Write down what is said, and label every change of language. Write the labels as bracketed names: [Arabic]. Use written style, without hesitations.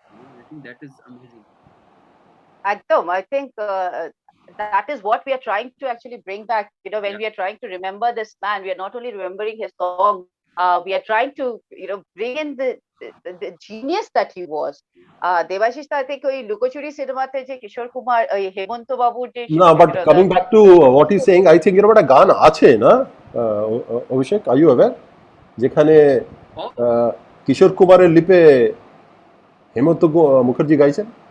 [English] I think that is amazing. Adom, I think that is what we are trying to actually bring back. When we are trying to remember this man, we are not only remembering his song, we are trying to, bring in the genius that he was. [Bangla] Devashish, [English] I think [Bangla] ওই লুকোচুরি সিনেমাতে যে কিশোর কুমার ওই হেমন্ত বাবুর যে [English] No, but coming back to what he's saying, I think [Bangla] একটা গান আছে না [English] Abhishek, are you aware? [Bangla] যেখানে কিশোর কুমারের লিপে হেমন্ত মুখার্জি গাইছেন।